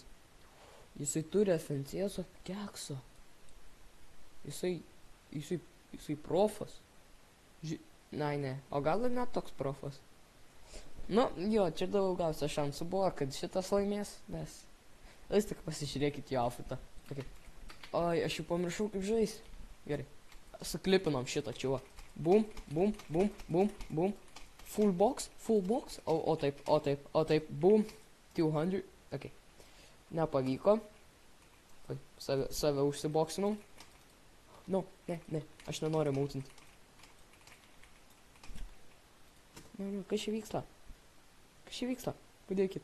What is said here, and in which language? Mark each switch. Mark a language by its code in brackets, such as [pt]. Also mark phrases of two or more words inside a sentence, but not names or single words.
[lt] Jisai turi FNCS kekso. Jisai profas. Ne. O gal ir net toks profas. Nu, jo, čia daugiausia šansų buvo, kad šitas laimės, nes... Vis tik pasižiūrėkit jo outfitą. Okay. Oi, aš jau pamiršau kaip žais. Gerai. Suklipinom šitą čiuva. Bum, bum, bum, bum, bum. [en] Full box. [lt] O taip. Bum. 200. Ok. Nepavyko. Oi, save užsiboksinau. No, ne. Aš nenoriu mautinti. Nu, kas čia vyksta? Padėkit.